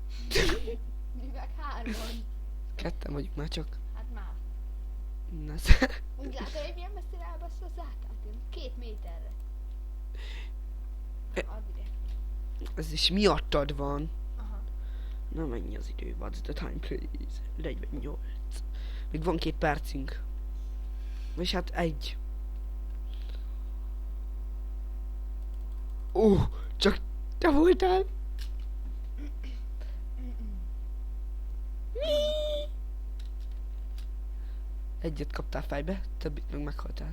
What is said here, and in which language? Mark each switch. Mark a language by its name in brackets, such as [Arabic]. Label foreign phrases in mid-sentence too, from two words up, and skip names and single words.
[Hungarian] Mi meg 3. Ketten vagyunk már csak. Hát már. Na, Úgy látod, hogy milyen messzire elbassza az zákát? 2 méterre. Add ide. ez is miattad van. Aha. Na mennyi az idő? [English] What's the time, please? 48. [Hungarian] Még van 2 percünk. És hát 1. Csak te voltál. Egyet kaptál fejbe, többit meg meghaltál.